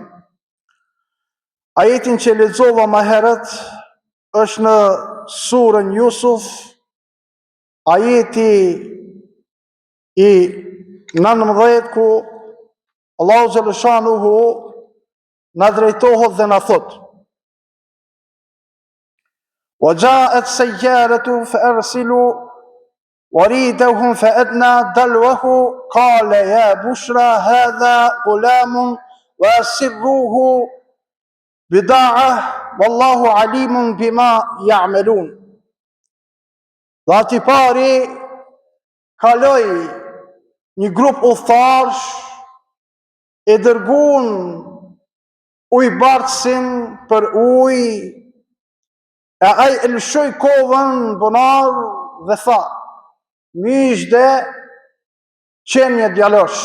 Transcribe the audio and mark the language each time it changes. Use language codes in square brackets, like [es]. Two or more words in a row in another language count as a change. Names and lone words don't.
[sq] Ajetin që lexova më herët është në surën Yusuf, ajeti i 19, ku Allahu xhaleshanuhu na drejtohet dhe na thot: [ar] وجاءت سيارة فأرسلوا وريدهم فأدنى دلوه قال يا بشرى هذا غلام وأسروه بضاعة والله عليم بما يعملون. [sq] Dhe ati pari kaloi një grup udhëtarësh, e dërguan ujbartësin për ujë, e ai e lëshoi kovën në bunar dhe tha: "Miqde, qenie djalosh."